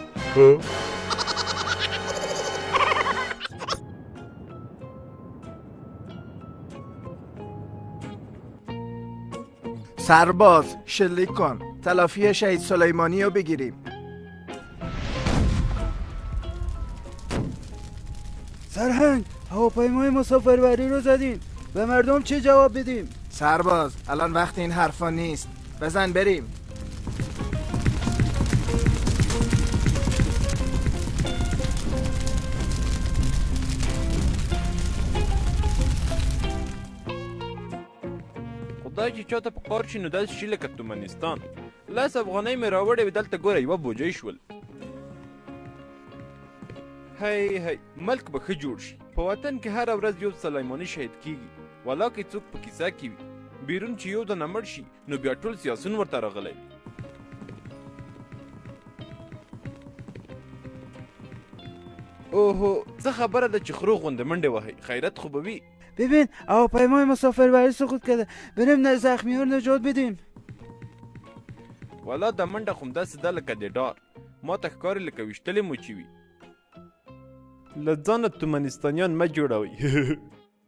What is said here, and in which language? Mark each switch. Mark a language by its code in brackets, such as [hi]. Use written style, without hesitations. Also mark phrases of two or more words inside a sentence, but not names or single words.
[fa] سرباز شلیک کن، تلافی شهید سلیمانی رو بگیریم. سرهنگ، هواپیمای مسافربری رو زدیم، به مردم چه جواب بدیم؟ سرباز الان وقت این حرفا نیست، بزن بریم. [ps] خدای چې چاته په قار شي نو داسې شي لکه ترکمنستان. 10 افغانۍ مې راوړې وې، دلته ګوره یوه بوجۍ شول. هی ملک به ښه جوړ شي. په وطن کې هره ورځ یو سلیماني شهید کیږي، ولا که څوک په کیسه کې وي. بیرون چې یو دنه مړ شي نو بیا ټول سیاسون ورته راغلی. اوهو څه خبره ده چې خرو غوندې منډې وهئ، خیرت خو به وي. [fa] ببین هواپیمای مسافربری سقوط کرده، بریم زخمی ها رو نجات بدیم. [ps] والا دا منډه خو همداسې ده لکه د ډار، ما ته ښکاري لکه ویشتلې مو چې وي. له ځانه ترکمنستانیان مه جوړوئ.